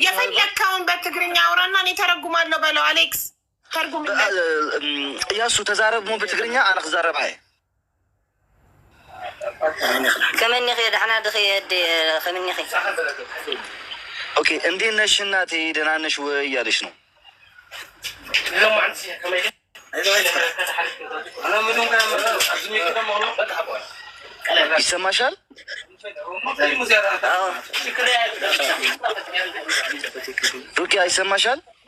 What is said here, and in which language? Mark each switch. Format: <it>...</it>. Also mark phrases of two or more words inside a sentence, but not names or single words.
<am>የፈለግከውን በትግርኛ አውራና እኔ ተረጉማለሁ በለው። አሌክስ ተርጉም</am> <ti>እያሱ ተዛረብ በትግርኛ አነ ክዛረብ ሃይ ከመኒ ኸ ደሕና ድኸ ከመኒ ኸ</ti> <am>ኦኬ። እንዴት ነሽ እናቴ? ደህና ነሽ ወይ እያለሽ ነው። ይሰማሻል? ሩኪያ ይሰማሻል?</am>